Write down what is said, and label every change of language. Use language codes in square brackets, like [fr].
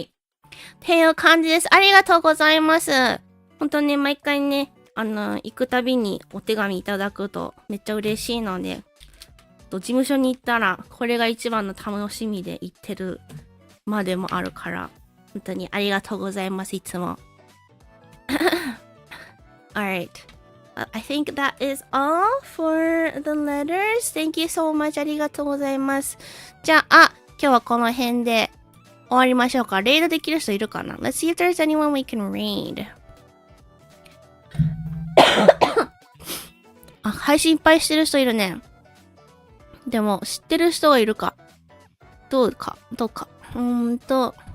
[ja] っていう感じです。ありがとうございます。本当ね、毎回ね、行くたびにお手紙いただくとめっちゃ嬉しいので、事務所に行ったら、これが一番の楽しみで行ってるまでもあるから、本当にありがとうございます、いつも。 [en] Alright. I think that is all for the letters. Thank you so much. [ja] ありがとうございます。じゃあ、今日はこの辺で終わりましょうか。レイドできる人いるかな？ [en] Let's see if there's anyone we can raid. [ja] あ、配信いっぱいしてる人いるね。でも、知ってる人がいるか。どうか。うーんと。